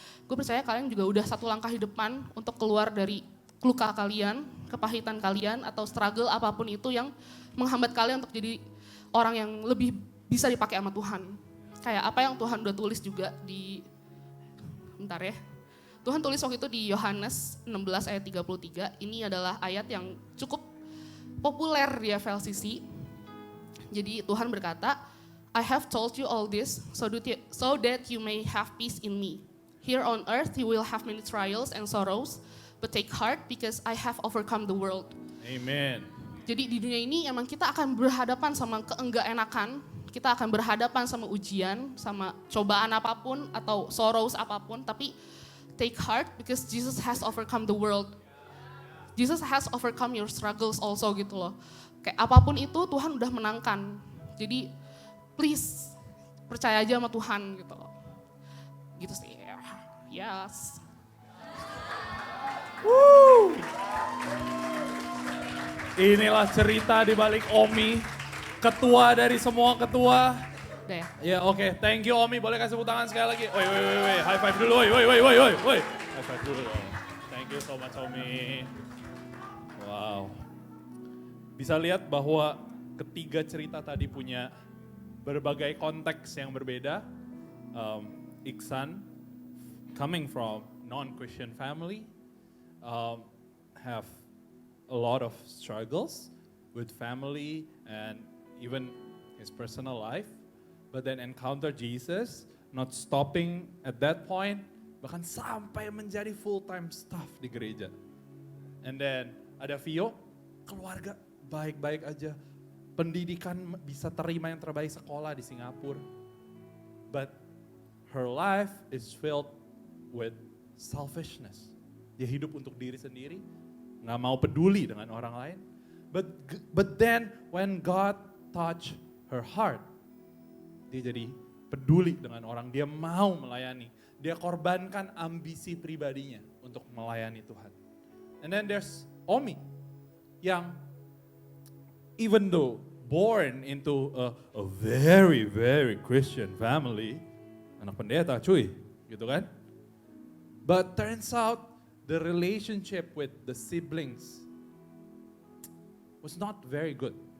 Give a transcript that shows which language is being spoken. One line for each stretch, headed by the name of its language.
Indonesian: Gue percaya kalian juga udah satu langkah di depan untuk keluar dari luka kalian, kepahitan kalian atau struggle apapun itu yang menghambat kalian untuk jadi orang yang lebih bisa dipakai sama Tuhan. Kayak apa yang Tuhan udah tulis juga di, bentar ya. Tuhan tulis waktu itu di Yohanes 16 ayat 33, ini adalah ayat yang cukup populer di FLCC. Jadi Tuhan berkata,
English: I have told you all this so that you may have peace in me. Here on earth you will have many trials and sorrows, but take heart because I have overcome the world. Amen.
Indonesian: Jadi di dunia ini emang kita akan berhadapan sama keenggak-enakan, kita akan berhadapan sama ujian, sama cobaan apapun atau sorrows apapun, tapi
English: take heart because Jesus has overcome the world. Jesus has overcome your struggles also gitu loh.
Indonesian: Kayak apapun itu Tuhan udah menangkan. Jadi please percaya aja sama Tuhan gitu loh. Gitu sih. Yes. Woo. Inilah cerita di balik Omi, ketua dari semua ketua. Deh. Ya oke,
English: thank you Omi,
Indonesian: boleh kasih tepuk tangan sekali lagi. Woi, high five dulu, woi.
English: High five dulu dong. Thank you so much Omi. Wow.
Indonesian: Bisa lihat bahwa ketiga cerita tadi punya berbagai konteks yang berbeda.
English: Iksan coming from non-Christian family, have a lot of struggles with family and even his personal life, but then encounter Jesus, not stopping at that point,
Indonesian: bahkan sampai menjadi full-time staff di gereja.
English: And then
Indonesian: ada Vio, keluarga baik-baik aja, pendidikan bisa terima yang terbaik sekolah di Singapura.
English: But her life is filled with selfishness.
Indonesian: Dia hidup untuk diri sendiri, nggak mau peduli dengan orang lain.
English: But then when God touch her heart,
Indonesian: dia jadi peduli dengan orang, dia mau melayani. Dia korbankan ambisi pribadinya untuk melayani Tuhan.
English: And then there's Omi, yang even though born into a very, very Christian family,
Indonesian: anak pendeta cuy, gitu kan.
English: But turns out the relationship with the siblings was not very good.